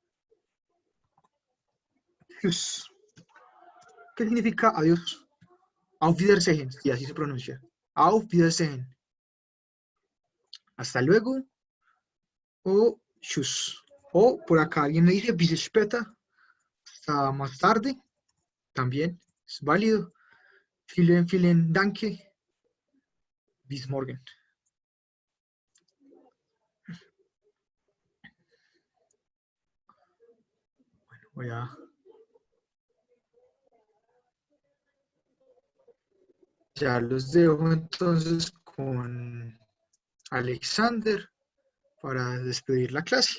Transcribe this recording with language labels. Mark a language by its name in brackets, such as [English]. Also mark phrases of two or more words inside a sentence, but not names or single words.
[Spanish] Tschüss. ¿Qué significa adiós? [German] Auf Wiedersehen, [Spanish] y así se pronuncia. [German] Auf Wiedersehen. [Spanish] Hasta luego. O tschüss. O por acá alguien me dice [German] bis später. [Spanish] Hasta más tarde. También es válido. [German] Vielen Dank. Bis morgen. [Spanish] Bueno, voy a... Ya los dejo entonces con Alexander para despedir la clase.